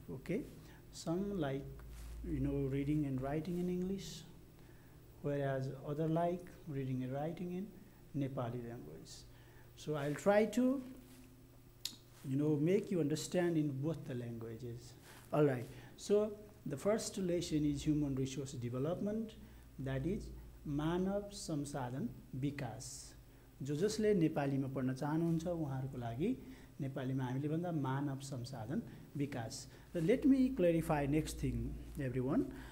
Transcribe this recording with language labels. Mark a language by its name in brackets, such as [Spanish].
[English] Okay, some like reading and writing in English, whereas other like reading and writing in Nepali language. So I'll try to make you understand in both the languages. All right, so the first lesson is human resource development, that is [Nepali] मानव संसाधन विकास. जसले नेपालीमा पढ्न चाहनुहुन्छ उहाँहरुको लागि नेपालीमा हामीले भन्दा मानव संसाधन विकास. [English] Let me clarify next thing, everyone.